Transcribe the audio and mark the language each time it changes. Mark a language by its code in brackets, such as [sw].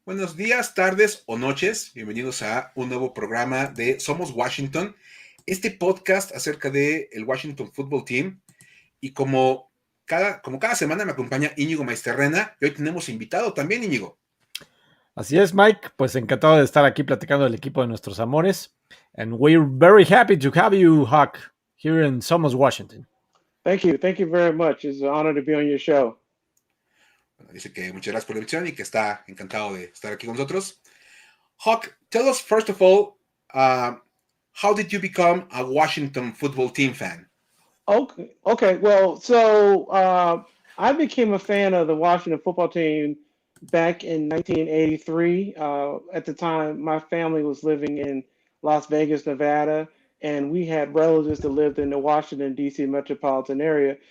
[es] Buenos días, tardes o noches. Bienvenidos a un nuevo programa de Somos Washington, este podcast acerca del Washington Football Team. Y como cada semana me acompaña Iñigo Maisterrena, y hoy tenemos invitado también, Iñigo. Así es, Mike. Pues encantado de estar aquí platicando del equipo de nuestros amores. [en] And we're very happy to have you, Hawk, here in Somos Washington. Thank you. Thank you very much. It's an honor to be on your show. [es] Bueno, dice que muchas gracias por la invitación y que está encantado de estar aquí con nosotros. [en] Hawk, tell us first of all, how did you become a Washington Football Team fan? Okay. Well, so I became a fan of the Washington football team back in 1983. At the time, my family was living in Las Vegas, Nevada, and we had relatives that lived in the Washington, D.C. metropolitan area.